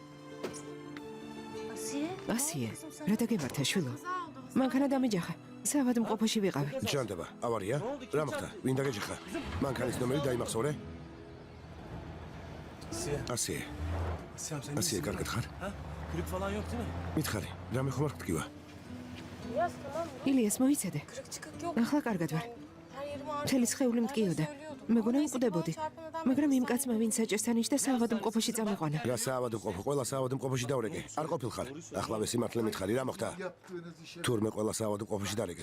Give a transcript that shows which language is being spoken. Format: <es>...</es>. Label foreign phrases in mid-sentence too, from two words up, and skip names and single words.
<ka>ასიე, რა დაგემართა შვილო? მანქანა დამეჯახა. საავადმყოფოში ვიყავი. ჯანტება, ავარია? რა მოხდა? ვინ დაგეჯახა? მანქანის ნომერი დაიმახსოვრე? ასიე. ასიე, კარგად ხარ?</ka> <tr>Grip falan yok değil mi?</tr> <ka>მითხარი, რამე ხომ არ გტკივა? ილიას მოიცადე. ახლა კარგად ვარ. მთელი სხეული მტკიოდა. მეგონა მკვდებოდი. მაგრამ იმ კაცმა ვინც საჭესთან იჯდა საავადმყოფოში წამიყვანა. რა საავადმყოფო? ყველა საავადმყოფოში დავრეკე. არ ყოფილხარ. ახლავე სიმართლე მითხარი, რა მოხდა? თურმე ყველა საავადმყოფოში დარეკეს.</ka>